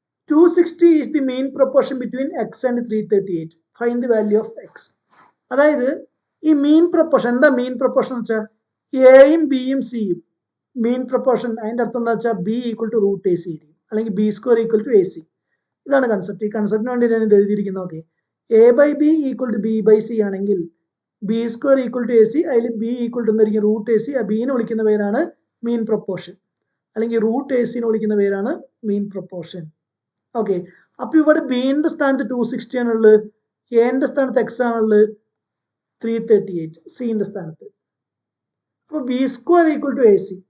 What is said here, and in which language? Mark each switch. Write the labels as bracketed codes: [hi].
[en] 260 is the mean proportion between x and 338. Find the value of x. [ml] അതായത് ഈ മീൻ proportion എന്താ, മീൻ proportion എന്ന് വെച്ചാൽ എയും ബിയും സിയും മീൻ പ്രൊപ്പോർഷൻ. അതിൻ്റെ അർത്ഥം എന്താ വെച്ചാൽ B = √AC ആയിരിക്കും, അല്ലെങ്കിൽ B² = AC. ഇതാണ് കൺസെപ്റ്റ്. ഈ കൺസെപ്റ്റിന് വേണ്ടി ഞാൻ ഇത് എഴുതിയിരിക്കുന്നത്. ഓക്കെ, A/B = B/C ആണെങ്കിൽ B² = AC, അതിൽ B = എന്തായിരിക്കും, √AC. ആ ബീനെ വിളിക്കുന്ന പേരാണ് മീൻ പ്രൊപ്പോർഷൻ, അല്ലെങ്കിൽ √AC വിളിക്കുന്ന പേരാണ് മീൻ പ്രൊപ്പോർഷൻ. ഓക്കെ, അപ്പൊ ഇവിടെ ബിന്റെ സ്ഥാനത്ത് 260 ആണുള്ളത്, എന്റെ സ്ഥാനത്ത് എക്സ് ആണുള്ളത് 338, സിന്റെ സ്ഥാനത്ത്. അപ്പൊ B² = AC.